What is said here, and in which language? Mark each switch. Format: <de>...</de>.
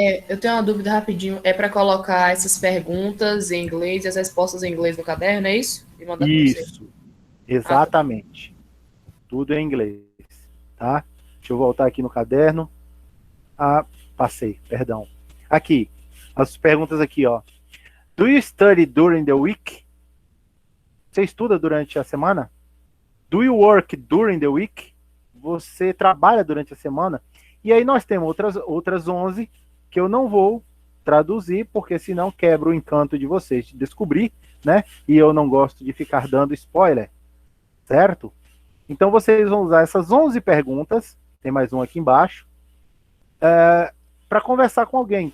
<pt>Eu tenho uma dúvida rapidinho. É para colocar essas perguntas em inglês e as respostas em inglês no caderno, é isso? E mandar pra você. Isso, exatamente. Tudo em inglês, tá? Deixa eu voltar aqui no caderno. Passei, perdão. Aqui, as perguntas aqui, ó.</pt> <en>Do you study during the week?</en> <pt>Você estuda durante a semana?</pt> <en>Do you work during the week?</en> <pt>Você trabalha durante a semana? E aí nós temos outras 11 que eu não vou traduzir, porque senão quebra o encanto de vocês de descobrir, né? E eu não gosto de ficar dando spoiler, certo? Então vocês vão usar essas 11 perguntas, tem mais um aqui embaixo, para conversar com alguém.</pt>